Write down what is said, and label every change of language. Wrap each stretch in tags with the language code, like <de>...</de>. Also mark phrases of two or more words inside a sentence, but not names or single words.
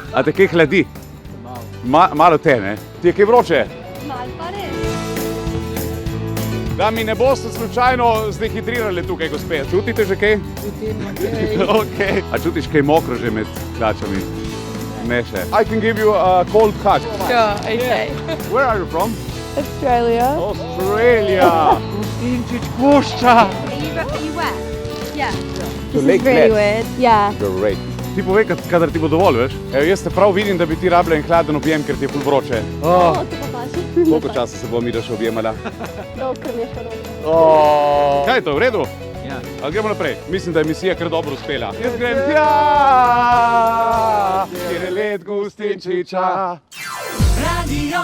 <sl>A te kaj hladi? Malo te, ne? Ti je kaj vroče? Malo pa res. Da mi ne boste slučajno zdehidrirali tukaj, gospe. Čutite že kaj? Čutim, okej. Okay. A čutiš kaj mokro že med hlačami? Ne še.</sl> <en>I can give you a cold hug. Sure, okay. Where are you from? Australia.</en> <sl>Australia. Gustinčič gošča.</sl> <en>Are you wet? Yeah. This is really weird. Yeah. Great.</en> <sl>Ti povej, kadar ti bo dovolj, veš? Evo, jaz te prav vidim, da bi ti rabila en hladen objem, ker ti je ful vroče. To pa paši. Koliko časa se bo Mira še objemala? Dokler mi je še dobro. Kaj je to, v redu? Ja. Ali gremo naprej? Mislim, da je misija kar dobro uspela. Jaz grem tja, kjer je led Gustinčiča.</sl>